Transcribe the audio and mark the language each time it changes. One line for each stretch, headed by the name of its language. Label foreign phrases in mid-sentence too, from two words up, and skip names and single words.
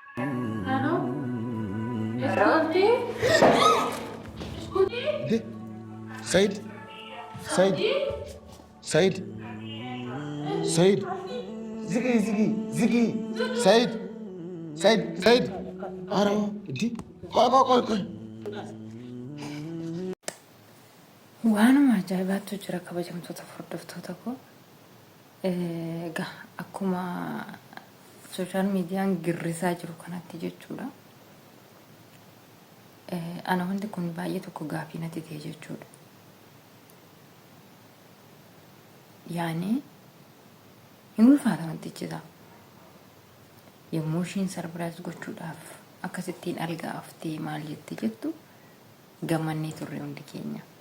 Oromo: سيد سيد سيد سيد زقي سيد سيد أرى دي قاي waanuma ajaa'ibaatu jira kabajamtoota hordoftoota koo egaa akkuma
English: sooshaal miidiyaan
Oromo: girrisaa jiru kanatti jechuudha ana wanti kun baay'ee tokko gaafii natti ta'e jechuudha yaani hin ulfaata wantichi isaa yommuu ishiin sarpiraayiz gochuudhaaf akkasittiin algaaftee maal jette jettu gammannee turre hundi keenya.